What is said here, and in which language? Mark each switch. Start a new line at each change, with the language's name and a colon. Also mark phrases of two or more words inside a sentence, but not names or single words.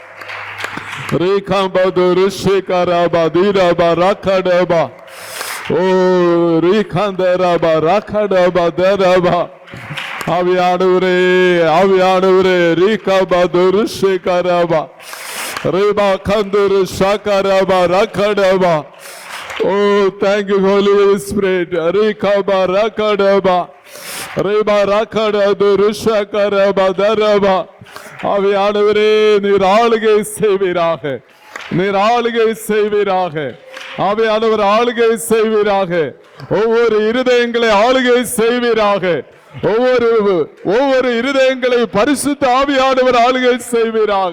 Tamil: ரேகாபதோரு ஷேகரபா தீரபா ராகடபா ஓ ரீகாந்தரபா ராகடபா தரபா ஆவியானவரே, ஆவியானவரே, ரீகாபதோரு ஷேகரபா ரேபா கந்தோரு ஷாகரபா ராகடபா.
English: Oh, thank you, Holy Spirit. Rikaba rakadaba, reba rakadadu shakaraba daraba.
Tamil: ஆவியானவரே, நீர் ஆளுகை செய்வீராக, நீர் ஆளுகை செய்வீராக. ஆவியானவர் ஆளுகை செய்வீராக. ஒவ்வொரு இருதயங்களை ஆளுகை செய்வீராக. ஒவ்வொரு இருதயங்களை பரிசுத்த ஆவியானவர் ஆளுகை செய்வீராக.